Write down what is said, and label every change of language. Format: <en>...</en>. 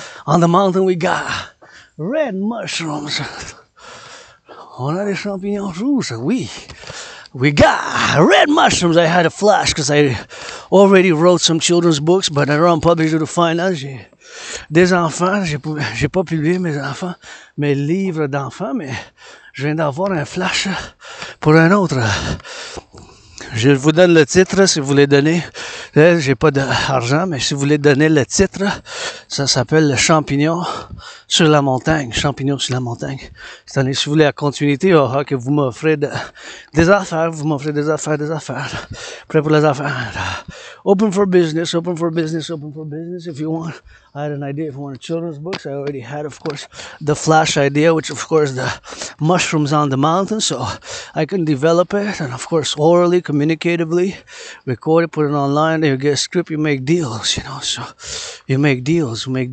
<en>On the mountain we got red mushrooms.</en> <fr>On a des champignons rouges, oui.</fr> <en>We got red mushrooms. I had a flash because I already wrote some children's books, but they're unpublished due to finance.</en> <fr>J'ai des enfants, j'ai pas publié mes livres d'enfants, mais je viens d'avoir un flash pour un autre. Je vous donne le titre si vous voulez donner. J'ai pas d'argent, mais si vous voulez donner le titre, ça s'appelle le champignon sur la montagne. Champignon sur la montagne. C'est-à-dire, si vous voulez la continuité, que vous m'offrez des affaires, vous m'offrez des affaires. Prêt pour les affaires.</fr> <en>Open for business. If you want, I had an idea for one of children's books. I already had, of course, the flash idea, which, of course, the mushrooms on the mountain, so I can develop it, and, of course, orally, communicatively, record it, put it online, you get a script, you make deals, you know, so you make deals.</en>